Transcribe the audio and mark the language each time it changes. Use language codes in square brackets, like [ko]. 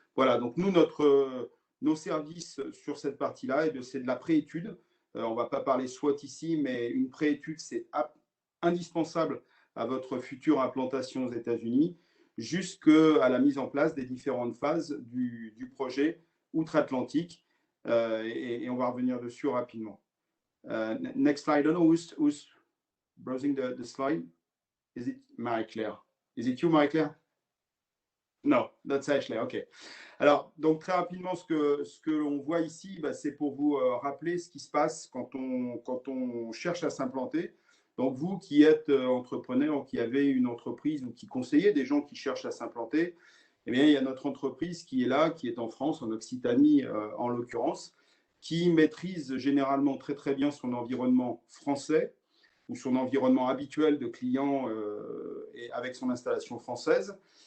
[fr] Voilà, donc nous, nos services sur cette partie-là, c'est de la préétude. On ne va pas parler SWOT ici, mais une préétude, c'est indispensable à votre future implantation aux États-Unis, jusqu'à la mise en place des différentes phases du projet outre-Atlantique. Et on va revenir dessus rapidement. [en] Next slide. I don't know who's browsing the slide. Is it Marie-Claire? Is it you, Marie-Claire? No, that's Ashley. OK. [fr] Alors, donc très rapidement, ce que l'on voit ici, c'est pour vous rappeler ce qui se passe quand on cherche à s'implanter. Donc, vous qui êtes entrepreneur, qui avez une entreprise ou qui conseillez des gens qui cherchent à s'implanter, eh bien, il y a notre entreprise qui est là, qui est en France, en Occitanie en l'occurrence, qui maîtrise généralement très très bien son environnement français ou son environnement habituel de clients et avec son installation française.